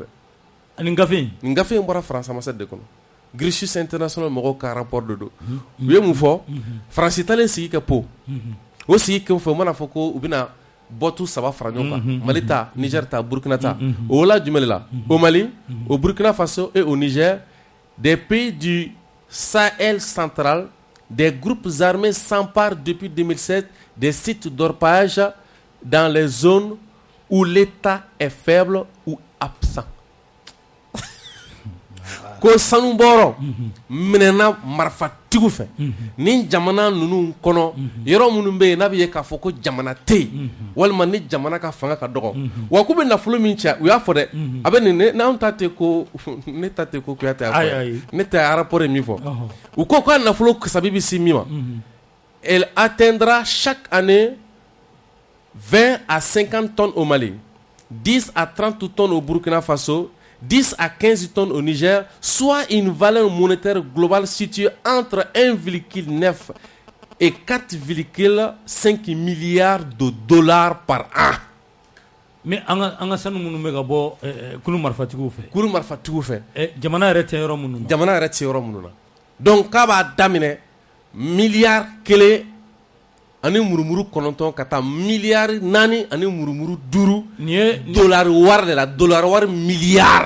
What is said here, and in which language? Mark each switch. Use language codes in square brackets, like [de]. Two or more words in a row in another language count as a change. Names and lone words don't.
[bm] nin gafe in bɔra France ambassade de kɔnɔ Gricius International mɔgɔw ka rapport de don u ye mun fɔ Faransi talen sigi ka po o sigi kɛ fɔ u mana fɔ ko u bɛna bɔtu 3 fara ɲɔgɔn kan Mali ta Niger ta Burkina ta o la jumɛn de la [fr] au Mali au Burkina Faso et au Niger des pays du Sahel central des groupes armés s'emparent depuis 2007 des sites d'orpaillage dans les zones où l'État est faible ou absent. [bm] Ko sanu bɔrɔ minɛna marifatigiw fɛ ni jamana ninnu kɔnɔ yɔrɔ minnu bɛ yen n'a bɛ ye k'a fɔ ko jamana tɛ yen walima ni jamana ka fanga ka dɔgɔ wa k'u bɛ nafolo min cɛ u y'a fɔ dɛ a bɛ nin n'anw ta tɛ ko ne ta tɛ ko Kuyate y'a fɔ ne ta rapport ye min fɔ u ko k'a nafolo kasabi bɛ se min ma [fr] elle atteindra chaque année 20 à 50 tonnes au Mali 10 à 30 tonnes au Burkina Faso 10 à 15 tonnes au Niger, soit une valeur monétaire globale située entre 1,9 et 4,5 milliards de dollars par an. [bm] Mais an ka sanu minnu bɛ ka bɔ kulu marifatigiw fɛ jamana yɛrɛ tɛ yɔrɔ minnu na donc k'a b'a daminɛ miliyari 1 ani murumuru 9 ka taa miliyari 4 ani murumuru 5 nin ye dolari wari de la dolari wari miliyari